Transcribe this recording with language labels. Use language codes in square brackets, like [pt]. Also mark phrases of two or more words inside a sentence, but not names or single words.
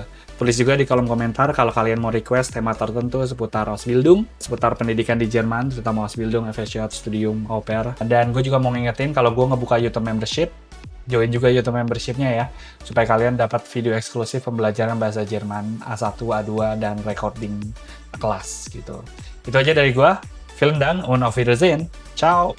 [id] Tulis juga di kolom komentar kalau kalian mau request tema tertentu seputar Ausbildung, seputar pendidikan di Jerman, terutama Ausbildung, FSJ, Studium, Au Pair. Dan gue juga mau ngingetin kalau gue ngebuka YouTube membership, join juga YouTube membership-nya ya, supaya kalian dapat video eksklusif pembelajaran bahasa Jerman A1, A2, dan recording kelas gitu. Itu aja dari gua. [de] Vielen Dank und auf Wiedersehen. Ciao!